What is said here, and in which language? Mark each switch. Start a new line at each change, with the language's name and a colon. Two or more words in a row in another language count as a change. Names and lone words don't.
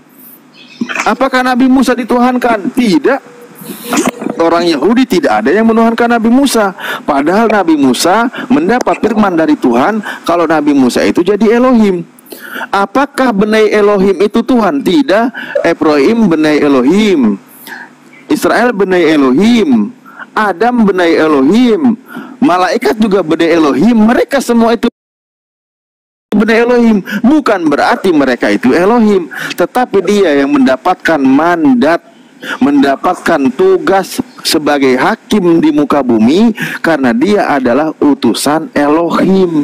Indonesian: Apakah Nabi Musa dituhankan? Tidak. Orang Yahudi tidak ada yang menuhankan Nabi Musa. Padahal Nabi Musa mendapat firman dari Tuhan kalau Nabi Musa itu jadi Elohim. Apakah
Hebrew: בני אלוהים
Indonesian: itu Tuhan? Tidak.
Hebrew: אפרים בני אלוהים, ישראל בני אלוהים, אדם בני אלוהים,
Indonesian: malaikat juga
Hebrew: בני אלוהים.
Indonesian: Mereka semua itu
Hebrew: בני אלוהים.
Indonesian: Bukan berarti mereka itu Elohim, tetapi dia yang mendapatkan mandat, mendapatkan tugas sebagai hakim di muka bumi karena dia adalah utusan Elohim.